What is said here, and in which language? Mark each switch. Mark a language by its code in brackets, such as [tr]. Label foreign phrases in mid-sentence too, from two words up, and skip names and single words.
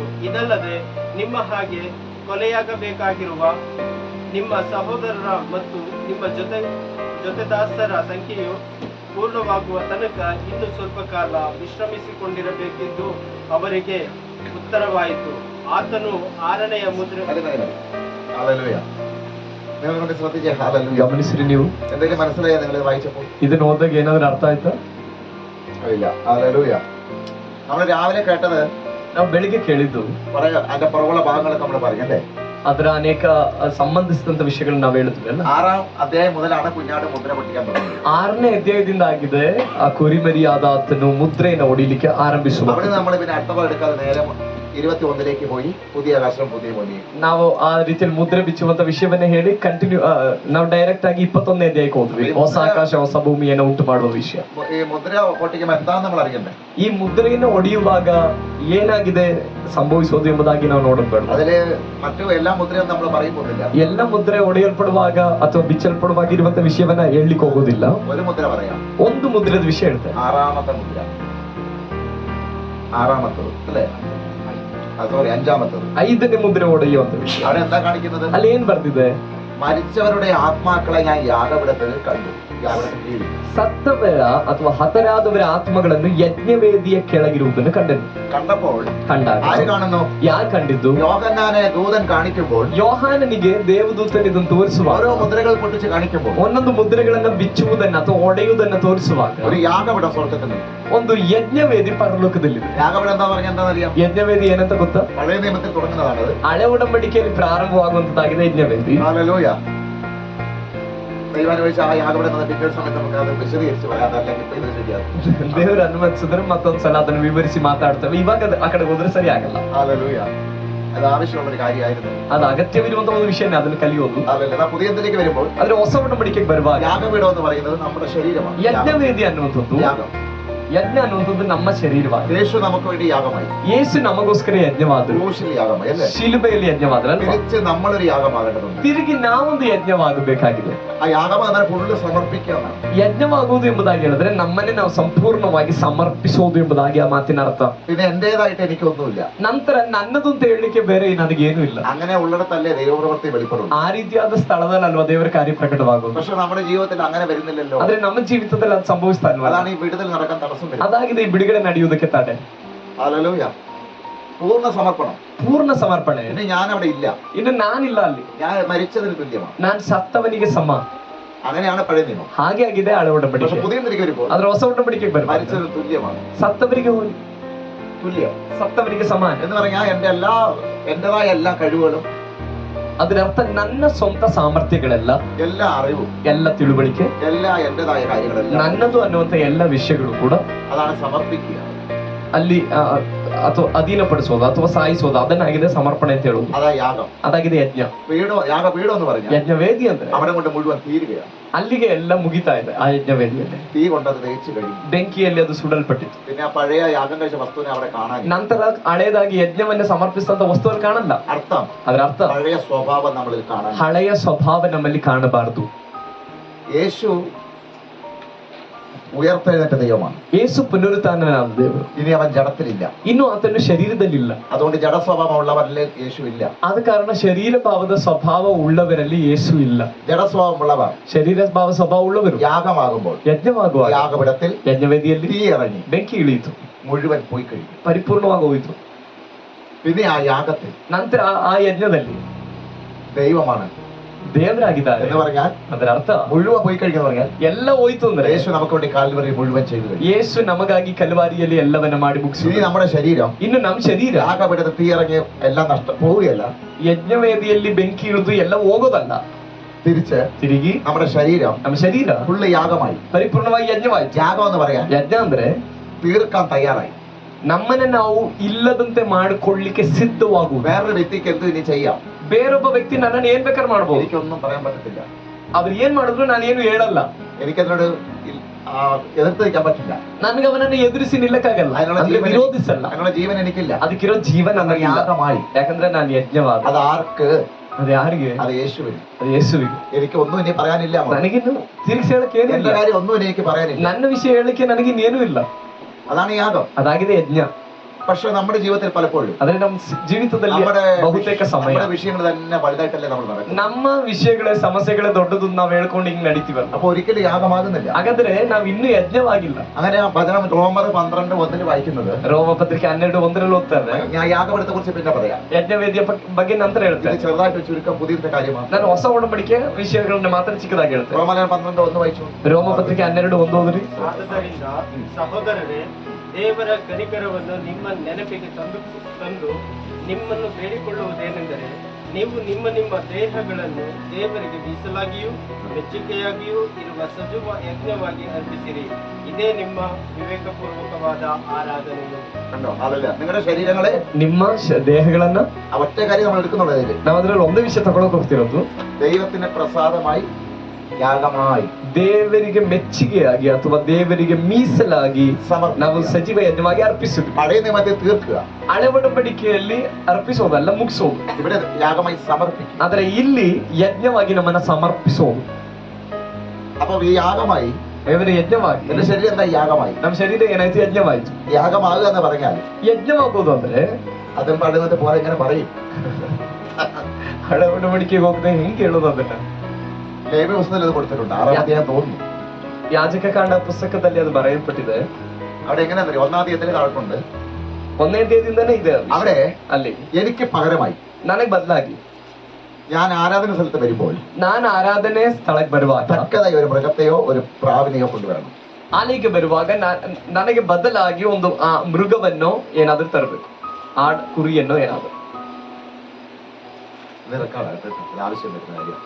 [kn] ಇದಲ್ಲದೆ ನಿಮ್ಮ ಹಾಗೆ ಕೊಲೆಯಾಗಬೇಕಾಗಿರುವ ನಿಮ್ಮ ಸಹೋದರರ ಮತ್ತು ನಿಮ್ಮ ಜೊತೆದಾಸರ ಸಂಖ್ಯೆಯು ಪೂರ್ಣವಾಗುವ ತನಕ ಇನ್ನು ಸ್ವಲ್ಪ ಕಾಲ ವಿಶ್ರಮಿಸಿಕೊಂಡಿರಬೇಕೆಂದು ಅವರಿಗೆ ಉತ್ತರವಾಯಿತು. ಆತನು 6ನೆಯ ಮುದ್ರೆ [ml] ഹല്ലേലൂയ. നിങ്ങൾ കൊണ്ട് ശ്രദ്ധിച്ചേ. ഹല്ലേലൂയ. [kn] ಗಮನಿಸ್ರಿ ನೀವು. [ml] എന്തെങ്കിലും മനസ്സിലായോ നിങ്ങൾ വായിച്ചപ്പോൾ? [kn] ಇದನ್ನ ಓದಾಗ ಏನಾದ್ರು ಅರ್ಥ ಆಯ್ತಾ? [ml] ഇല്ല. ഹല്ലേലൂയ. നമ്മൾ രാവിലെ കേട്ടത്, [kn] ನಾವು ಬೆಳಿಗ್ಗೆ ಕೇಳಿದ್ದು [ml] കുറെ അതിന്റെ പുറകുള്ള ഭാഗങ്ങളൊക്കെ നമ്മൾ പറഞ്ഞല്ലേ. [kn] ಅದರ ಅನೇಕ ಸಂಬಂಧಿಸಿದಂತ ವಿಷಯಗಳನ್ನ ನಾವು ಹೇಳಿದ್ವಿ ಅಲ್ಲ. [ml] 6-ാം അധ്യായം മുതലാണ് കുഞ്ഞാട് മുദ്ര പൊട്ടിക്കാൻ തുടങ്ങിയത്. [kn] 6ನೇ ಅಧ್ಯಾಯದಿಂದ ಆಗಿದೆ ಆ ಕುರಿಮರಿಯಾದ ಆತನು ಮುದ್ರೆಯನ್ನು ಹೊಡಿಲಿಕ್ಕೆ ಆರಂಭಿಸುವ. [ml] അവിടെ നമ്മൾ പിന്നെ അടുത്ത ഭാഗം എടുക്കാതെ നേരെ 21ലേക്ക് പോയി, പുതിയ ആകാശം പുതിയ ഭൂമി. [kn] ನಾವು ಆ ರೀತಿಯಲ್ಲಿ ಮುದ್ರೆ ಬಿಚ್ಚುವಂತ ವಿಷಯವನ್ನ ಹೇಳಿ ಕಂಟಿನ್ಯೂ ನಾವು ಡೈರೆಕ್ಟ್ ಆಗಿ 21ನೇ ಅಧ್ಯಾಯಕ್ಕೆ ಹೋದ್ವಿ. ಹೊಸ ಆಕಾಶ ಹೊಸ ಭೂಮಿಯನ್ನು ಉಂಟು ಮಾಡುವ ವಿಷಯ. [ml] ഈ മുദ്ര പൊട്ടിക്കുമ്പോൾ എന്താന്ന് നമ്മൾ അറിയണ്ടേ? [kn] ಈ ಮುದ್ರೆಯನ್ನು ಹೊಡೆಯುವಾಗ ಏನಾಗಿದೆ ಸಂಭವಿಸೋದು ಎಂಬುದಾಗಿ ನಾವು ನೋಡಬೇಡ. [ml] അതില് മറ്റു എല്ലാ മുദ്രയും നമ്മൾ പറയുന്നില്ല. [kn] ಎಲ್ಲ ಮುದ್ರೆ ಹೊಡೆಯಲ್ಪಡುವಾಗ ಅಥವಾ ಬಿಚ್ಚಲ್ಪಡುವಾಗ ಇರುವಂತ ವಿಷಯವನ್ನ ಹೇಳಲಿಕ್ಕೆ ಹೋಗೋದಿಲ್ಲ. [ml] ഒരു മുദ്ര പറയാം. [kn] ಒಂದು ಮುದ್ರೆದ ವಿಷಯ ಹೇಳ್ತಾರೆ. [ml] 6-ാമത്തെ മുദ്ര. 6-ാമത്തത് അല്ലേ? സോറി, 5-ാമത്തത്. [kn] 5ನೇ ಮುದ್ರೆ ಹೊಡೆಯುವಂತ ವಿಷಯ. [ml] അവിടെ എന്താ കാണിക്കുന്നത്? [kn] ಅಲ್ಲಿ ಏನ್ ಬರ್ದಿದೆ? [ml] മരിച്ചവരുടെ ആത്മാക്കളെ ഞാൻ യാഗപീഠത്തിൽ കണ്ടു. [kn] ಸತ್ತವರ ಅಥವಾ ಹತರಾದವರ ಆತ್ಮಗಳನ್ನು ಯಜ್ಞವೇದಿಯ ಕೆಳಗಿರುವುದನ್ನು ಕಂಡನು. [ml] കണ്ടപ്പോൾ [kn] ಕಂಡಾಗ [ml] ആര് കാണുന്നു? [kn] ಯಾರು ಕಂಡಿದ್ದು? [ml] യോഹന്നാനെ ദൂതൻ കാണിക്കുമ്പോൾ, [kn] ಯೋಹಾನನಿಗೆ ದೇವದೂತನ ಇದನ್ನು ತೋರಿಸುವಾಗ, [ml] ഓരോ മുദ്രകൾ പൊട്ടിച്ച് കാണിക്കുമ്പോൾ, [kn] ಒಂದೊಂದು ಮುದ್ರೆಗಳನ್ನ ಬಿಚ್ಚುವುದನ್ನ ಅಥವಾ ಒಡೆಯುವುದನ್ನ ತೋರಿಸುವಾಗ [ml] ഒരു യാഗപീഠം സ്വർഗ്ഗത്തിൽ നിന്ന്. [kn] ಒಂದು ಯಜ್ಞವೇದಿ ಪರಲೋಕದಲ್ಲಿದೆ. [ml] യാഗപീഠം എന്താ പറഞ്ഞാൽ എന്താണെന്നറിയാം? [kn] ಯಜ್ಞವೇದಿ ಏನಂತ ಗೊತ್ತಾ? [ml] പഴയ നിയമത്തിൽ തുടങ്ങുന്നതാണത്. [kn] ಹಳೆ ಒಡಂಬಡಿಕೆಯಲ್ಲಿ ಪ್ರಾರಂಭವಾಗುವಂತದ್ದಾಗಿದೆ ಯಜ್ಞವೇದಿ. [ml] ഹല്ലേലൂയ. ദൈവാനുവദിച്ച ആ യാഗപീഠം പിറ്റേ സമയത്ത് നമുക്ക് അത് വിശദീകരിച്ച് പറയാം. അല്ലെങ്കിൽ ഇപ്പൊ ഇത് ശരിയാകും. [kn] ದೇವರು ಅನುಮತಿಸಿದ್ರೆ ಮತ್ತೊಂದ್ಸಲ ಅದನ್ನು ವಿವರಿಸಿ ಮಾತಾಡ್ತೇವೆ. ಇವಾಗ ಆ ಕಡೆ ಹೋದ್ರೆ ಸರಿ ಆಗಲ್ಲ. [ml] ഹല്ലേലൂയ. അത് ആവശ്യമുള്ള ഒരു കാര്യമായിരുന്നു. [kn] ಅದು ಅಗತ್ಯವಿರುವಂತಹ ಒಂದು ವಿಷಯನೇ, ಅದನ್ನು ಕಲಿಯೋದು. [ml] ഹല്ലേലൂയ. പുതിയ എന്തിലേക്ക് വരുമ്പോൾ [kn] ಆದ್ರೆ ಹೊಸ ಒಡಂಬಡಿಕೆಗೆ ಬರುವಾಗ [ml] യാഗപീഠം എന്ന് പറയുന്നത് നമ്മുടെ ശരീരമാണ്. [kn] ಯಜ್ಞವೇದಿ ಅನ್ನುವಂಥದ್ದು [ml] യാഗം. [kn] ಯಜ್ಞ ಅನ್ನುವಂಥದ್ದು ನಮ್ಮ ಶರೀರವಾಗಿದೆ. [ml] യേശു നമുക്ക് വേണ്ടി യാഗമായി. [kn] ಯೇಸು ನಮಗೋಸ್ಕರ ಯಜ್ಞವಾದರು, [ml] ക്രൂശിൽ യാഗമായി അല്ലേ? [kn] ಶಿಲುಬೆಯಲ್ಲಿ ಯಜ್ಞವಾದ್ರಲ್ವಾ? [ml] തിരിച്ച് നമ്മളൊരു യാഗമാകേണ്ടതുണ്ട്. [kn] ತಿರುಗಿ ನಾವೊಂದು ಯಜ್ಞವಾಗಬೇಕಾಗಿದೆ. [ml] ആ യാഗം എന്നാൽ ഫുള്ള് സമർപ്പിക്കുകയാണ്. [kn] ಯಜ್ಞವಾಗುವುದು ಎಂಬುದಾಗಿ ಹೇಳಿದ್ರೆ ನಮ್ಮನ್ನೇ ನಾವು ಸಂಪೂರ್ಣವಾಗಿ ಸಮರ್ಪಿಸುವುದು ಎಂಬುದಾಗಿ ಆ ಮಾತಿನ ಅರ್ಥ. [ml] പിന്നെ എന്റേതായിട്ട് എനിക്കൊന്നുമില്ല. [kn] ನಂತರ ನನ್ನದು ಅಂತ ಹೇಳಲಿಕ್ಕೆ ಬೇರೆ ನನಗೇನು ಇಲ್ಲ. [ml] അങ്ങനെ ഉള്ളിടത്തല്ലേ ദൈവപ്രവൃത്തി വെളിപ്പെടും. [kn] ಆ ರೀತಿಯಾದ ಸ್ಥಳದಲ್ಲಲ್ವಾ ದೇವರ ಕಾರ್ಯ ಪ್ರಕಟವಾಗುವುದು. [ml] പക്ഷെ നമ്മുടെ ജീവിതത്തിൽ അങ്ങനെ വരുന്നില്ലല്ലോ. [kn] ಆದ್ರೆ ನಮ್ಮ ಜೀವಿತದಲ್ಲಿ ಅದು ಸಂಭವಿಸ್ತಾ ಇಲ್ವಾ? [ml] അതാണ് ഈ വിടുതൽ നടക്കാൻ തടസ്സം വരുന്നത്. [kn] ಅದಾಗಿದೆ ಈ ಬಿಡುಗಡೆ ನಡೆಯುವುದಕ್ಕೆ ತಡೆ. [ml] ഹല്ലേലൂയ. പൂർണ്ണ സമർപ്പണം. [kn] ಪೂರ್ಣ ಸಮರ್ಪಣೆ. [ml] ഇനി ഞാൻ അവിടെ ഇല്ല. [kn] ಇನ್ನು ನಾನಿಲ್ಲ ಅಲ್ಲಿ, [ml] ഞാൻ മരിച്ചതിന് തുല്യമാണ്. [kn] ನಾನು ಸತ್ತವನಿಗೆ ಸಮ. [ml] അങ്ങനെയാണ് പഴയ നിയമം. [kn] ಹಾಗೆ ಆಗಿದೆ ಹಳೆ [ml] പക്ഷെ [kn] ಒಡಂಬಡಿಕೆ. [ml] പുതിയ നിരക്ക് വരുമ്പോൾ [kn] ಆದ್ರೆ ಹೊಸ ಒಡಂಬಡಿಕೆಗೆ ಬರುವ [ml] മരിച്ചതിന് തുല്യമാണ്. [kn] ಸತ್ತವರಿಗೆ ಹೋಗಿ [ml] തുല്യം [kn] ಸತ್ತವರಿಗೆ ಸಮಾನ [ml] എന്ന് പറഞ്ഞാൽ എന്റേതായ എല്ലാ കഴിവുകളും, [kn] ಅದರರ್ಥ ನನ್ನ ಸ್ವಂತ ಸಾಮರ್ಥ್ಯಗಳೆಲ್ಲ, [ml] എല്ലാ അറിവും, [kn] ಎಲ್ಲ ತಿಳುವಳಿಕೆ, [ml] എല്ലാ എന്റേതായ കാര്യങ്ങളെല്ലാം [kn] ನನ್ನದು ಅನ್ನುವಂತ ಎಲ್ಲ ವಿಷಯಗಳು ಕೂಡ [ml] അതാണ് സമർപ്പിക്കുക. [kn] ಅಲ್ಲಿ ಅಥವಾ ಅಧೀನಪಡಿಸೋದು ಅಥವಾ ಸಾಯಿಸೋದು, ಅದನ್ನಾಗಿದೆ ಸಮರ್ಪಣೆ ಅಂತ ಹೇಳುವುದು. [ml] അതാ യാഗം. [kn] ಅದಾಗಿದೆ ಯಜ್ಞ. [ml] യാഗപീഠം എന്ന് പറഞ്ഞാൽ [kn] ಯಜ್ಞವೇದಿ ಅಂದ್ರೆ [ml] അവിടെ കൊണ്ട് മുഴുവൻ തീരുകയാണ്. [kn] ಅಲ್ಲಿಗೆ ಎಲ್ಲ ಮುಗಿತಾ ಇದೆ ಆ ಯಜ್ಞವೇದಿಯಲ್ಲಿ. [ml] തീ കൊണ്ടത് തേച്ച് കഴിഞ്ഞു. [kn] ಬೆಂಕಿಯಲ್ಲಿ ಅದು ಸುಡಲ್ಪಟ್ಟಿತ್ತು. [ml] പിന്നെ ആ പഴയ യാഗം കഴിച്ച വസ്തുവിനെ അവിടെ കാണാൻ. [kn] ನಂತರ ಹಳೇದಾಗಿ ಯಜ್ಞವನ್ನ ಸಮರ್ಪಿಸಿದಂತ ವಸ್ತುವನ್ನು ಕಾಣಲ್ಲ. [ml] അർത്ഥം [kn] ಅದರ ಅರ್ಥ [ml] പഴയ സ്വഭാവം നമ്മളിൽ കാണാൻ. [kn] ಹಳೆಯ ಸ್ವಭಾವ ನಮ್ಮಲ್ಲಿ ಕಾಣಬಾರದು. [ml] യേശു ഉയർത്തെഴുന്നേറ്റ ദൈവമാണ്. [kn] ಯೇಸು ಪುನರುತ್ಥಾನನಾದ ದೇವರು. [ml] ഇനി അവൻ ജഡത്തിലില്ല. [kn] ಇನ್ನು ಆತನು ಶರೀರದಲ್ಲಿಲ್ಲ. [ml] അതുകൊണ്ട് ജഡസ്വഭാവം ഉള്ളവരിൽ യേശു ഇല്ല. [kn] ಆದ ಕಾರಣ ಶರೀರ ಭಾವದ ಸ್ವಭಾವ ಉಳ್ಳವರಲ್ಲಿ ಯೇಸು ಇಲ್ಲ. [ml] ജഡസ്വഭാവം ഉള്ളവർ [kn] ಶರೀರ ಭಾವ ಸ್ವಭಾವ ಉಳ್ಳವರು [ml] യാഗമാകുമ്പോൾ [kn] ಯಜ್ಞವಾಗುವಾಗ [ml] യാഗപീഠത്തിൽ [kn] ಯಜ್ಞವೇದಿಯಲ್ಲಿ [ml] തീ ഇറങ്ങി [kn] ಬೆಂಕಿ ಇಳಿಯಿತು, [ml] മുഴുവൻ പോയി കഴിഞ്ഞു. [kn] ಪರಿಪೂರ್ಣವಾಗಿ ಹೋಯಿತು. [ml] പിന്നെ ആ യാഗത്തിൽ [kn] ನಂತರ ಆ ಯಜ್ಞದಲ್ಲಿ [ml] ദൈവമാണ് [kn] ದೇವರಾಗಿದ್ದಾರೆ [ml] എന്ന് പറഞ്ഞാൽ [kn] ಅದರ ಅರ್ಥ [ml] മുഴുവൻ പോയി കഴിക്കുന്ന പറഞ്ഞാൽ [kn] ಎಲ್ಲ ಹೋಯ್ತು ಅಂದ್ರೆ [ml] യേശു നമുക്ക് വേണ്ടി കാൽവരി മുഴുവൻ ചെയ്തു കഴിഞ്ഞു. [kn] ಯೇಸು ನಮಗಾಗಿ ಕಲ್ವಾರಿಯಲ್ಲಿ ಎಲ್ಲವನ್ನ ಮಾಡಿ ಮುಗಿಸಿ. [ml] ഇനി നമ്മുടെ ശരീരം [kn] ಇನ್ನು ನಮ್ಮ ಶರೀರ [ml] യാഗപീഠത്തിൽ തീ ഇറങ്ങി എല്ലാം പോവുകയല്ല, [kn] ಯಜ್ಞವೇದಿಯಲ್ಲಿ ಬೆಂಕಿ ಇಳಿದು ಎಲ್ಲ ಹೋಗೋದಲ್ಲ. [ml] തിരിച്ച് [kn] ತಿರುಗಿ [ml] നമ്മുടെ ശരീരം [kn] ನಮ್ಮ ಶರೀರ [ml] ഫുള്ള് യാഗമായി. [kn] ಪರಿಪೂರ್ಣವಾಗಿ ಯಜ್ಞವಾಯ್ತು. [ml] യാഗം എന്ന് പറയാൻ [kn] ಯಜ್ಞ ಅಂದ್ರೆ [ml] തീർക്കാൻ തയ്യാറായി. [kn] ನಮ್ಮನ್ನ ನಾವು ಇಲ್ಲದಂತೆ ಮಾಡಿಕೊಳ್ಳಿಕ್ಕೆ ಸಿದ್ಧವಾಗುವುದು. [ml] വേറൊരു വ്യക്തിക്ക് എന്ത് ഇനി ചെയ്യാം? [kn] ಬೇರೊಬ್ಬ ವ್ಯಕ್ತಿ ನನ್ನನ್ನು ಏನ್ ಬೇಕಾದ್ರೆ ಮಾಡ್ಬೋದು. [ml] എനിക്കൊന്നും പറയാൻ പറ്റത്തില്ല. [kn] ಅವ್ರು ಏನ್ ಮಾಡಿದ್ರು ನಾನೇನು ಹೇಳಲ್ಲ. [ml] എനിക്കതിനോട് എതിർത്ത് നിൽക്കാൻ പറ്റില്ല. [kn] ನನ್ಗೆ ಅವನನ್ನು ಎದುರಿಸಿ ನಿಲ್ಲಕ್ಕಾಗಲ್ಲ, ಅಂದ್ರೆ ವಿರೋಧಿಸಲ್ಲ. [ml] അതിനുള്ള ജീവൻ എനിക്കില്ല. [kn] ಅದಕ್ಕಿರೋ ಜೀವನ ನನಗಿಲ್ಲ. [ml] യാഗമായി. [kn] ಯಾಕಂದ್ರೆ ನಾನು ಯಜ್ಞವಾದ. [ml] അത് ആർക്ക്? [kn] ಅದು ಯಾರಿಗೆ? [ml] അത് യേശുവിന്. [kn] ಅದು ಯೇಸುವಿಗೆ. [ml] എനിക്ക് ഒന്നും ഇനി പറയാനില്ല. [kn] ನನಗಿನ್ನು ತಿರುಗಿಸಿ ಹೇಳಕ್ಕೆ [ml] എന്റെ [kn] ಏನಿಲ್ಲ. [ml] കാര്യം ഒന്നും എനിക്ക് പറയാനില്ല. [kn] ನನ್ನ ವಿಷಯ ಹೇಳಕ್ಕೆ ನನಗಿನ್ನೇನೂ ಇಲ್ಲ. [ml] അതാണ് യാഗം. [kn] ಅದಾಗಿದೆ ಯಜ್ಞ. [ml] പക്ഷെ നമ്മുടെ ജീവിതത്തിൽ പലപ്പോഴും [kn] ಆದ್ರೆ ನಮ್ಮ ಜೀವಿತದಲ್ಲಿ ಬಹುತೇಕ ಸಮಯ [ml] നമ്മുടെ വിഷയങ്ങൾ തന്നെ വലുതായിട്ടല്ലേ നമ്മൾ നടക്കുന്നത്. [kn] ನಮ್ಮ ವಿಷಯಗಳೇ ಸಮಸ್ಯೆಗಳೇ ದೊಡ್ಡದು ನಾವ್ ಹೇಳ್ಕೊಂಡು ಹಿಂಗ್ ನಡೀತೀವಲ್ಲ. [ml] അപ്പൊ ഒരിക്കലും യാഗമാകുന്നില്ല. [kn] ಹಾಗಾದ್ರೆ ನಾವ್ ಇನ್ನೂ ಯಜ್ಞವಾಗಿಲ್ಲ. [ml] അങ്ങനെ ആ വചനം റോമർ 12:1 വായിക്കുന്നത്, [kn] ರೋಮಪತ್ರಿಕೆ 12:1 ಓದ್ತಾರೆ. [ml] ഞാൻ യാഗപീഠത്തെ കുറിച്ച് പിന്നെ പറയാം. [kn] ಯಜ್ಞವೇದಿಯ ಬಗ್ಗೆ ನಂತರ [ml] ഇത് [kn] ಹೇಳ್ತೇನೆ. [ml] ചെറുതായിട്ട് ചുരുക്കം പുതിയ കാര്യമാണ്. [kn] ನಾನು ಹೊಸ ಒಡಂಬಡಿಕೆ ವಿಷಯಗಳನ್ನ ಮಾತ್ರ ಚಿಕ್ಕದಾಗಿ ಹೇಳ್ತೇನೆ. [ml] റോമർ 12:1 വായിച്ചു. [kn] ರೋಮಪತ್ರಿಕೆ 12:1 ಓದ್ರಿ. ಆದುದರಿಂದ ಸಹೋದರರೇ, ದೇವರ ಕನಿಕರವನ್ನು ನಿಮ್ಮ ನೆನಪಿಗೆ ತಂದು ನಿಮ್ಮನ್ನು ಬೇಡಿಕೊಳ್ಳುವುದೇನೆಂದರೆ, ನೀವು ನಿಮ್ಮ ನಿಮ್ಮ ದೇಹಗಳನ್ನು ದೇವರಿಗೆ ಮೀಸಲಾಗಿಯೂ ಮೆಚ್ಚುಗೆಯಾಗಿಯೂ ಇರುವ ಸಜೀವ ಯಜ್ಞವಾಗಿ ಅರ್ಪಿಸಿರಿ. ಇದೇ ನಿಮ್ಮ ವಿವೇಕಪೂರ್ವಕವಾದ ಆರಾಧನೆಯು. [ml] കണ്ടോ? അതല്ല, നിങ്ങളുടെ ശരീരങ്ങളെ, [kn] ನಿಮ್ಮ ದೇಹಗಳನ್ನ [ml] ആ ഒറ്റ കാര്യം നമ്മൾ എടുക്കുന്നുള്ളത്, [kn] ನಾವು ಅದ್ರಲ್ಲಿ ಒಂದೇ ವಿಷಯ ತಗೊಳಕ್ ಹೋಗ್ತಿರೋದು, [ml] ദൈവത്തിന് പ്രസാദമായി യാഗമായി [kn] ದೇವರಿಗೆ ಮೆಚ್ಚುಗೆಯಾಗಿ ಅಥವಾ ದೇವರಿಗೆ ಮೀಸಲಾಗಿ ನಾವು ಸಜೀವ ಯಜ್ಞವಾಗಿ ಅರ್ಪಿಸುದು. [ml] പഴയ നിയമത്തെ തീർക്കുക. [kn] ಹಳೆ ಒಡಂಬಡಿಕೆಯಲ್ಲಿ ಅರ್ಪಿಸೋದಲ್ಲ, ಮುಗಿಸೋದು. [ml] ഇവിടെ യാഗമായി സമർപ്പിക്കുക. [kn] ಆದ್ರೆ ಇಲ್ಲಿ ಯಜ್ಞವಾಗಿ ನಮ್ಮನ್ನ ಸಮರ್ಪಿಸೋದು. [ml] അപ്പൊ ഈ യാഗമായി [kn] ದೇವರ ಯಜ್ಞವಾಗಿ [ml] എന്റെ ശരീരം എന്താ യാഗമായി? [kn] ನಮ್ಮ ಶರೀರ ಏನಾಯ್ತು? ಯಜ್ಞವಾಯ್ತು. [ml] യാഗമാകുക എന്ന് പറഞ്ഞാൽ [kn] ಯಜ್ಞವಾಗೋದು ಅಂದ್ರೆ [ml] അതും പഴയത്തെ പോലെ ഇങ്ങനെ പറയും. [kn] ಹಳೆ ಒಡಂಬಡಿಕೆಗೆ ಹೋಗದೆ ಹೆಂಗ್ ಹೇಳೋದು? ಅದನ್ನ [ml] ലേവ്യ പുസ്തകത്തിൽ അത് കൊടുത്തിട്ടുണ്ട്. 6-ാം അധ്യായം തോന്നുന്നു. [kn] ಯಾಜಕಕಾಂಡ ಪುಸ್ತಕದಲ್ಲಿ ಅದು ಬರೆಯಲ್ಪಟ್ಟಿದೆ. [ml] അവിടെ എങ്ങനെയാ 1-ാം അധ്യായത്തിൽ താഴെക്കൊണ്ട് [kn] 1ನೇ ಅಧ್ಯಾಯದಿಂದನೇ ಇದೆ. [ml] അവിടെ [kn] ಅಲ್ಲಿ [ml] എനിക്ക് പകരമായി [kn] ನನಗೆ ಬದಲಾಗಿ [ml] ഞാൻ ആരാധന സ്ഥലത്ത് വരുമ്പോൾ [kn] ನಾನು ಆರಾಧನೆ ಸ್ಥಳಕ್ಕೆ ಬರುವಾಗ [ml] തക്കതായി ഒരു മൃഗത്തെയോ ഒരു പ്രാവിനെയോ കൊണ്ടുവരണം. [kn] ಅಲ್ಲಿಗೆ ಬರುವಾಗ ನನಗೆ ಬದಲಾಗಿ ಒಂದು ಆ ಮೃಗವನ್ನು ಏನಾದ್ರೂ ತರಬೇಕು, ಆಡ್ ಕುರಿಯನ್ನು ಏನಾದ್ರು. [ml] ഇത് റെക്കോർഡാണ്, ഇത് ആവശ്യം വരുന്ന കാര്യം.